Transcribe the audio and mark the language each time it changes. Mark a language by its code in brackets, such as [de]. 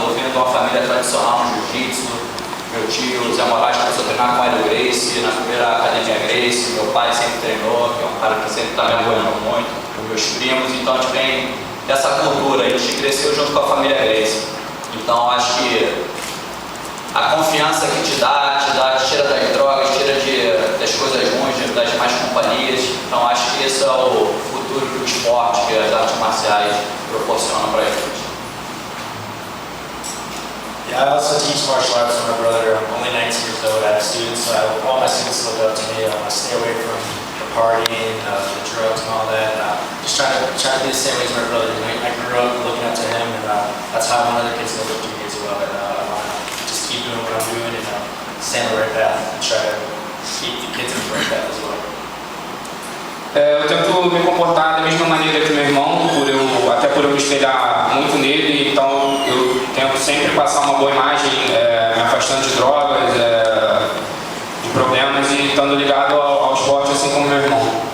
[pt] Eu venho de uma família tradicional no jiu-jitsu, meu tio Zé Moraes começou a treinar com o Hélio Gracie, na primeira academia Gracie, meu pai sempre treinou, que é um cara que sempre está me apoiando muito, meus primos, então a gente vem dessa cultura, a gente cresceu junto com a família Gracie. Então acho que a confiança que te tira das drogas, tira das coisas ruins, das más companhias. Então acho que esse é o futuro do esporte que as artes marciais proporcionam para a gente. [en] Yeah, I also teach martial arts with my brother. I'm only 19 years old. I have students, so all my students look up to me. I want to stay away from the partying, the drugs and all that. Just try to be the same way as my brother. I grew up looking up to him, and that's how I want other kids to look up to me as well. And I want to just keep doing what I'm doing and stay on the right path and try to keep the kids on the right path as well. [pt] Eu tento me comportar da mesma maneira que meu irmão, até por eu me espelhar muito nele, então eu tento sempre passar uma boa imagem, me afastando de drogas, de problemas e estando ligado ao esporte assim como meu irmão.